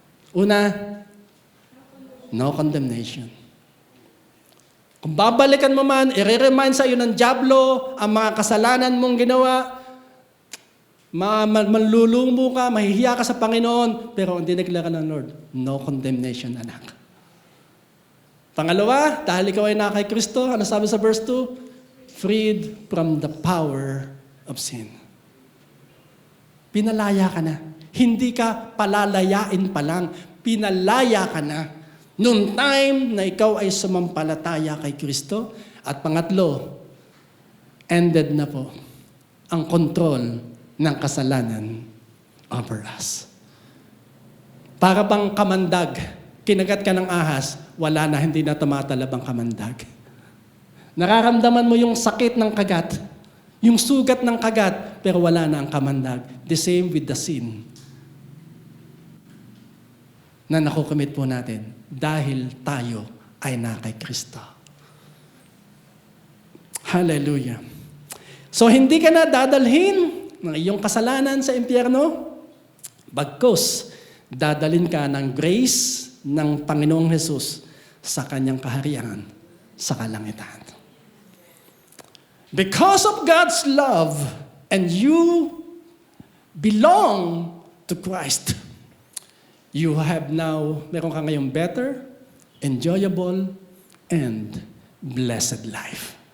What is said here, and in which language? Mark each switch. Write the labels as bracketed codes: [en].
[tl] Una, [en] no condemnation. [tl] Kung babalikan mo man, i-remind sa iyo ng dyablo ang mga kasalanan mong ginawa, manlulumo ka, mahihiya ka sa Panginoon, pero ang dineclare ng Lord, no condemnation, anak. Pangalawa, dahil ikaw ay naka kay Kristo, ano sabi sa verse 2? [en] Freed from the power of sin. [tl] Pinalaya ka na. Hindi ka palalayain pa lang. Pinalaya ka na. Noong time na ikaw ay sumampalataya kay Kristo. At pangatlo, ended na po ang control ng kasalanan over us. Para bang kamandag, kinagat ka ng ahas, wala na, hindi na tumatalab ang kamandag. Nararamdaman mo yung sakit ng kagat, yung sugat ng kagat, pero wala na ang kamandag. [en] The same with the sin [tl] na nakukumit po natin dahil tayo ay na kay Kristo. Hallelujah. So hindi ka na dadalhin ng iyong kasalanan sa impyerno, bagkus dadalhin ka ng grace ng Panginoong Hesus sa kanyang kaharian sa kalangitan. [en] Because of God's love and you belong to Christ, you have now, [tl] meron ka ngayong [en] better, enjoyable, and blessed life.